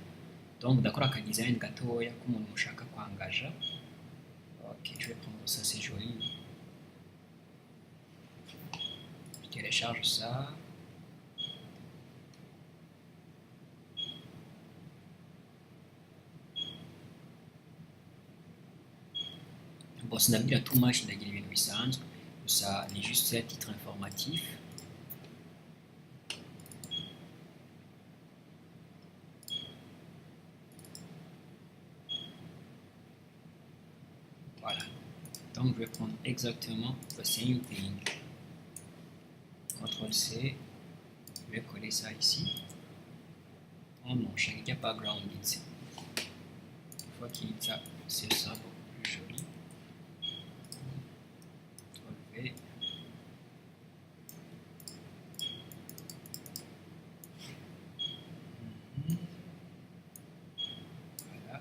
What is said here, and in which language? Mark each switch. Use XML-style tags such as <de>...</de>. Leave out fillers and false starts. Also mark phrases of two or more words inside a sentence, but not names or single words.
<fr>Donc, d'accord, un design</fr> <rn>gatoya k'umuntu mushaka kwangaja.</rn> <fr>Ok, je vais prendre ça, c'est joli. Je télécharge ça. Bon, ça n'a pas tout match d'ailleurs une puissance. Ça n'est juste à titre informatif. Voilà. Donc, je vais prendre exactement</fr> <en>the same thing.</en> <fr>CTRL C. Je vais coller ça ici. Oh non, je n'ai pas background ici. Une fois qu'il y a ça, c'est ça beaucoup plus joli. CTRL V. Voilà.</fr>